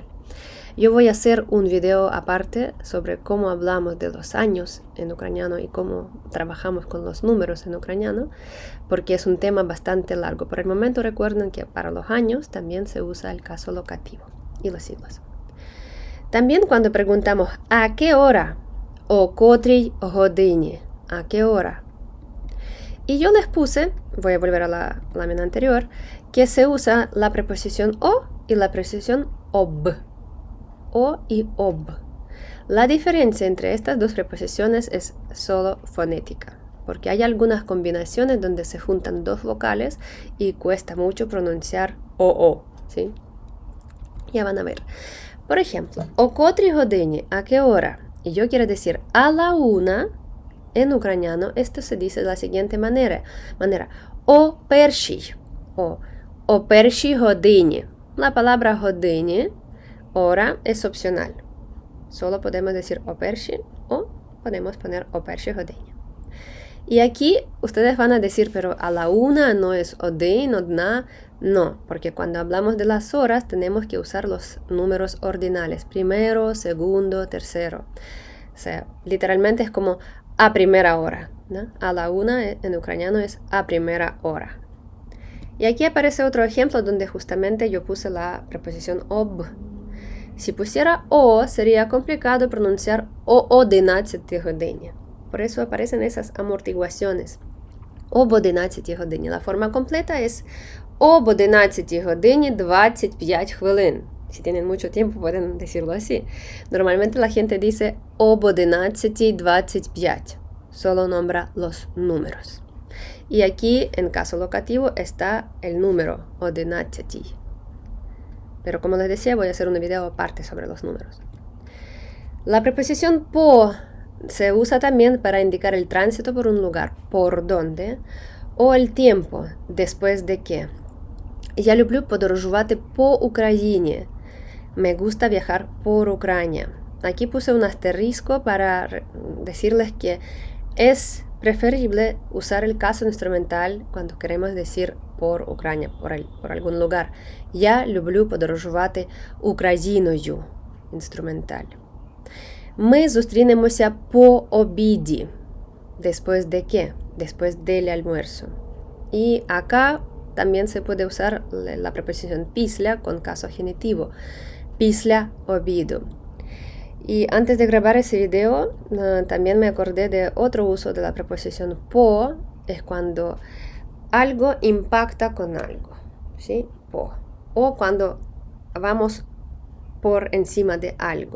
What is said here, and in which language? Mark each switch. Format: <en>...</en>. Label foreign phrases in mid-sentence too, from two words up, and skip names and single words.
<es>Yo voy a hacer un video aparte sobre cómo hablamos de los años en ucraniano y cómo trabajamos con los números en ucraniano, porque es un tema bastante largo. Por el momento recuerden que para los años también se usa el caso locativo y los siglos. También cuando preguntamos ¿a qué hora?</es> <uk>O котрій годині,</uk> <es>¿a qué hora? Y yo les puse, voy a volver a la lámina anterior, que se usa la preposición o y la preposición ob. O y ob. La diferencia entre estas dos preposiciones es solo fonética, porque hay algunas combinaciones donde se juntan dos vocales y cuesta mucho pronunciar o, ¿sí? Ya van a ver. Por ejemplo,</es> <uk>о котрій годині,</uk> <es>¿a qué hora? Y yo quiero decir a la una, en ucraniano esto se dice de la siguiente manera.</es> <uk>О першій, о першій годині.</uk> <es>La palabra годині, hora, es opcional. Solo podemos decir</es> <uk>о першій</uk> <es>o podemos poner</es> <uk>о першій годині.</uk> <es>Y aquí ustedes van a decir, pero a la una no es один, одна. No, porque cuando hablamos de las horas tenemos que usar los números ordinales. Primero, segundo, tercero. O sea, literalmente es como a primera hora, ¿no? A la una en ucraniano es a primera hora. Y aquí aparece otro ejemplo donde justamente yo puse la preposición ob. Si pusiera o, sería complicado pronunciar</es> <uk>o 11 годині.</uk> <es>Por eso aparecen esas amortiguaciones.</es> <uk>Об 11 годині.</uk> <es>La forma completa es</es> <uk>об 11 годині 25 хвилин.</uk> <es>Si tienen mucho tiempo pueden decirlo así. Normalmente la gente dice об 11:25. Solo nombra los números. Y aquí, en caso locativo, está el número 11. Pero como les decía, voy a hacer un video aparte sobre los números. La preposición по se usa también para indicar el tránsito por un lugar, por donde, o el tiempo, después de que.</es> <uk>Я люблю подорожувати по Україні.</uk> <es>Me gusta viajar por Ucrania. Aquí puse un asterisco para decirles que es preferible usar el caso instrumental cuando queremos decir por Ucrania, por algún lugar.</es> <uk>Я люблю подорожувати Україною.</uk> <es>Instrumental.</es> <uk>Ми зустрінемося по обіді.</uk> <es>Después de qué? Después del almuerzo. Y acá también se puede usar la preposición після con caso genitivo.</es> <uk>Після обіду.</uk> <es>Y antes de grabar ese video, también me acordé de otro uso de la preposición по, es cuando algo impacta con algo, ¿sí? Po. O cuando vamos por encima de algo.</es>